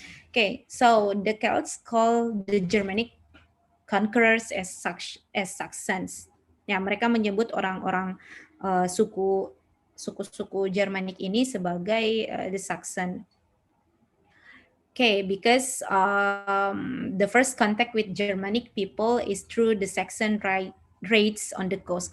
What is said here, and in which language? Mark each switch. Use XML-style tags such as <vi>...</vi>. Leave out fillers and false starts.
<en>Okay, so the Celts call the Germanic conquerors as Saxons.</en> <id>Ya, mereka menyebut orang-orang suku-suku Germanic ini sebagai the Saxon.</id> <en>Okay, because the first contact with Germanic people is through the Saxon raids on the coast.</en>